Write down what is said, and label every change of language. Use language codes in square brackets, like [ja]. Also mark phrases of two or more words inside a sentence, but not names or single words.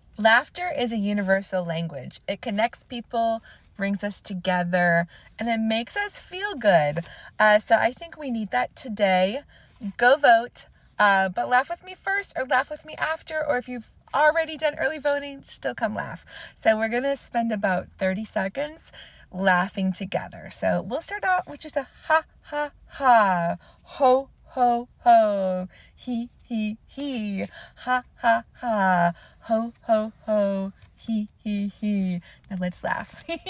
[en] Laughter is a universal language. It connects people, brings us together, and it makes us feel good. So I think we need that today. Go vote, but laugh with me first or laugh with me after, or if you've already done early voting, still come laugh. So we're going to spend about 30 seconds laughing together. So we'll start out with just a ha, ha, ha, ho, ho, ho, he, he, ha, ha, ha, ho, ho, ho, he. Now let's laugh.